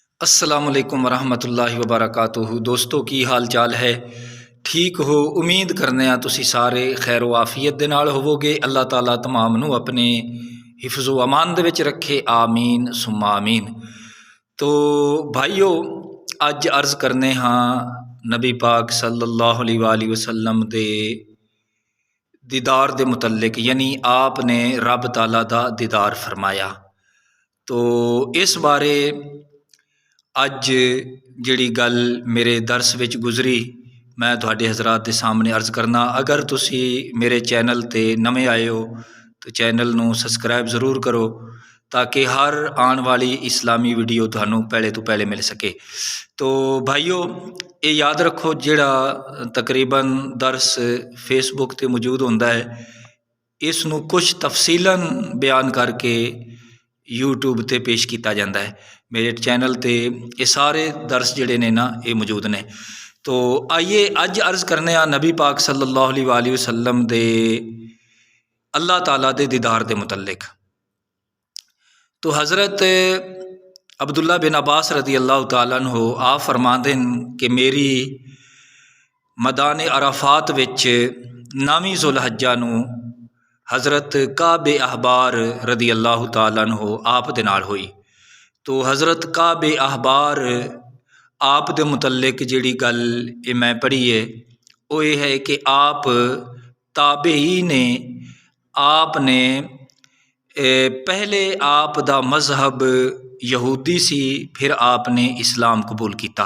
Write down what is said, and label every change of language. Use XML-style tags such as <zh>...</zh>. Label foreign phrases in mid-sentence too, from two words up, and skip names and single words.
<ar>السلام عليكم ورحمة الله وبركاته.</ar> <pa>دوستوں کی حال چال ہے؟ ٹھیک ہو? امید کرنے آ تسی سارے خیر عافیت دے نال ہووو گے. اللہ تعالیٰ تمام نوں اپنے حفظ و امان دے وچ رکھے,</pa> <ar>آمين ثم آمين.</ar> <pa>تو بھائیو، اج عرض کرنے آں نبی پاک</pa> <ar>صلى الله عليه وسلم</ar> <pa>دے دیدار دے متعلق، یعنی آپ نے رب تعالیٰ دا دیدار فرمایا. تو اس بارے اج جہڑی گل میرے درس وچ گزری میں تہاڈے حضرات دے سامنے عرض کرنا. اگر تسی میرے چینل تے نوے آئے ہو تو چینل نوں سبسکرائب ضرور کرو تاکہ ہر آنے والی اسلامی ویڈیو تہانوں پہلے توں پہلے مل سکے. تو بھائیو، یہ یاد رکھو، جہڑا تقریباً درس فیس بک تے موجود ہوندا ہے، اس نوں کچھ تفصیلاً بیان کر کے یوٹیوب تے پیش کیا جاتا ہے. میرے چینل تے یہ سارے درس جہڑے نے ناں یہ موجود نے. تو آئیے اج عرض کرنے آ نبی پاک</pa> <ar>صلى الله عليه وسلم</ar> <pa>دے اللہ تعالیٰ دے دیدار دے متعلق. تو حضرت عبداللہ بن عباس</pa> <ar>رضي الله تعالى عنه</ar> <pa>آپ فرماتے ہیں کہ میری میدان عرفات وچ 9ویں ذوالحجہ نوں حضرت کعب احبار</pa> <ar>رضي الله تعالى عنه</ar> <pa>آپ دے نال ہوئی. تو حضرت کعب احبار آپ دے متعلق جہڑی گل یہ میں پڑھی ہے وہ یہ ہے کہ آپ تابعی نے آپ نے پہلے آپ دا مذہب یہودی سی، پھر آپ نے اسلام قبول کیا.</pa>